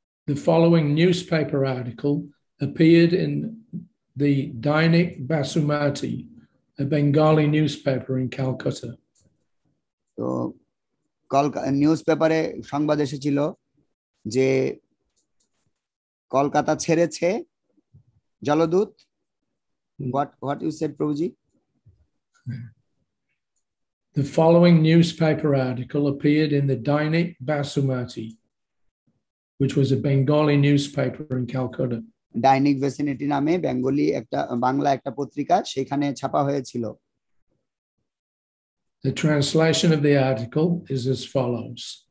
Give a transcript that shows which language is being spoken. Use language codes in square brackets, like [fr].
[en] The following newspaper article appeared in the Dainik Basumati, a Bengali newspaper in Calcutta. [bn] তো news পেপারে সংবাদ এসেছিল যে কলকাতা ছেড়েছে জলদূত। [en] What you said, Prabhuji? The following newspaper article appeared in the Dainik Basumati, which was a Bengali newspaper in Calcutta. [bn] Dainik Basumati নামে বাংলা একটা পত্রিকা, সেখানে ছাপা হয়েছিল। [en] The translation of the article is as follows.